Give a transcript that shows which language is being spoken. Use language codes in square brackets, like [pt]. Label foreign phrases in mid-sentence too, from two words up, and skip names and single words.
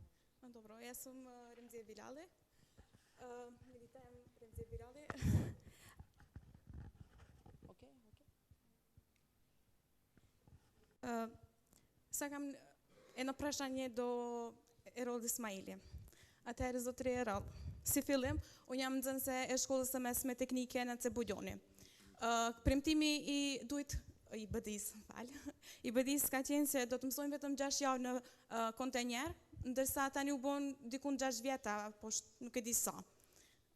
[mk] Добро, јас сум Ремзија Билале. Витајам Ремзија Билале. Океј. Сакам едно прашање до Ерол Исмаили. [sq] Atëherë zotri Erall, si fillim, unë jam nxënëse e shkollës së mesme teknike në Cebudjoni. Premtimi i BDIs ka qenë se do të mësojmë vetëm 6 javë në kontenjer, ndërsa tani u bon dikun 6 vjeta, po nuk e di sa.